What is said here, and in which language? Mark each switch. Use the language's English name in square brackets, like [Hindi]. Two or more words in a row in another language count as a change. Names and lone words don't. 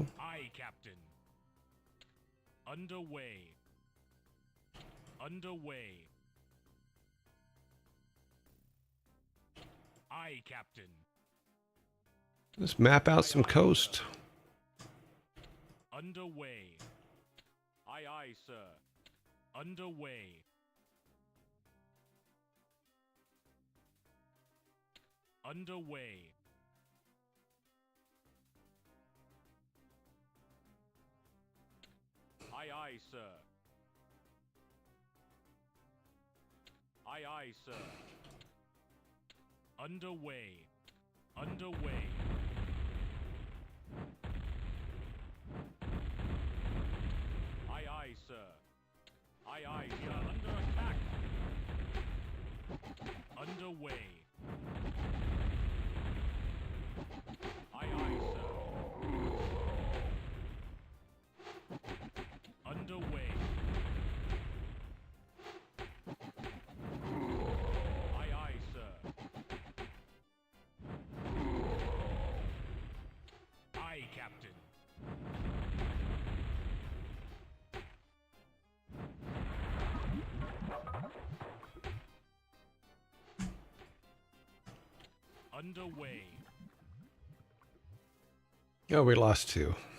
[English] Aye, Captain. Underway. Underway. Aye, Captain. Let's map out some coast. Underway. Aye, aye, sir. Underway. Underway. Aye, aye, sir. Aye, aye, sir. Underway. Underway. Aye, aye, sir. Aye, aye, we are under attack. Underway. Aye, aye, sir. Underway. Aye, aye, sir. Aye, Captain. Underway. Oh, we lost two.